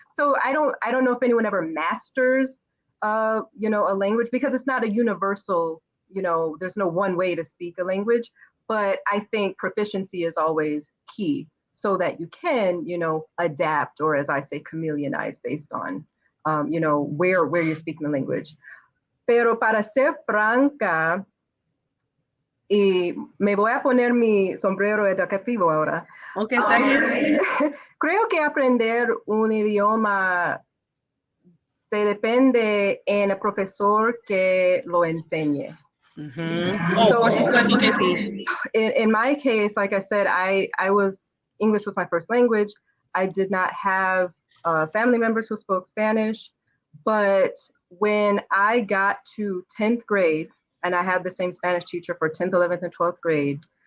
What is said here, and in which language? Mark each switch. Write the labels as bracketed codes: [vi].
[en] So I don't know if anyone ever masters, you know, a language, because it's not a universal, you know, there's no one way to speak a language. But I think proficiency is always key, so that you can, you know, adapt, or as I say, chameleonize based on, you know, where you're speaking the language. [es] Pero para ser franca, y me voy a poner mi sombrero educativo ahora. Okay, está bien. Creo que aprender un idioma se depende en el profesor que lo enseñe. So, por supuesto que sí. [en] In my case, like I said, English was my first language. I did not have family members who spoke Spanish, but when I got to 10th grade, and I had the same Spanish teacher for 10th, 11th, and 12th grade.